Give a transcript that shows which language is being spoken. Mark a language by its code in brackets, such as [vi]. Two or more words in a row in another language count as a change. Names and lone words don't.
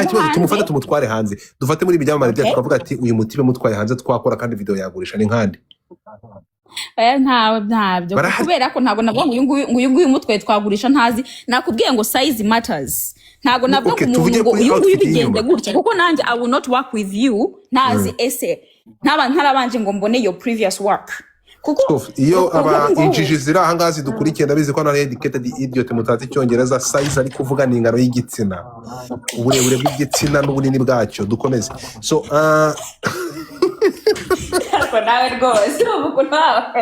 [rw] nko hanze tumufate tumutware hanze dufate muri ibyamamare byacu twavuga ati uyu mutibe mutwaye hanze twakora kandi video yagurisha ni nkande ntabyo kubera ko ntabwo navuga ngo uyu nguyu mutwe twagurisha ntazi nakubwiye ngo [en] size matters [rw] ntabwo navuga ngo uyu nguyu bigende gutya kuko nanjye [en] I will not work with you [rw] ntazi ese ntarabanje ngo mbone [en] your previous work [rw] kuko iyo aba injiji zira ahangazi dukurikiye ndabizi ko ari [en] educated idiot [rw] mutazi icyongereza size ari kuvuga ni ingano y'igitsina uburebure bw'igitsina n'ubunini bwacyo dukomeze so nawe rwose ubu nawe